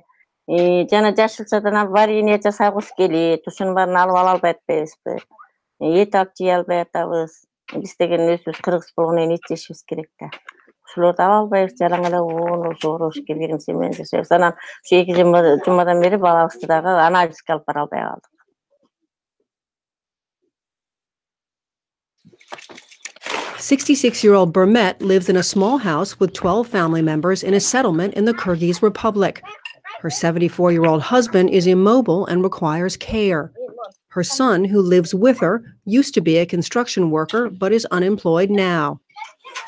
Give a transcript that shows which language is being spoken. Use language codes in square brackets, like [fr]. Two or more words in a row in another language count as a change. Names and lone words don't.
[ky] Жана жашылчадан варенье жасагыбыз келет, ушунун баарын алып ала албай атпайбызбы? Эт алып жей албай атабыз. Биз деген өзүбүз кыргыз болгондон кийин эт жешибиз керек да. Ушуларды ала албайбыз, жалаң эле оону жоорош келген семен жашайбыз. Анан ушу 2 жумадан бери балабызды дагы анализге алып бара албай калдык. [en] 66-year-old Burmet lives in a small house with 12 family members in a settlement in the Kyrgyz Republic. Her 74-year-old husband is immobile and requires care. Her son, who lives with her, used to be a construction worker but is unemployed now.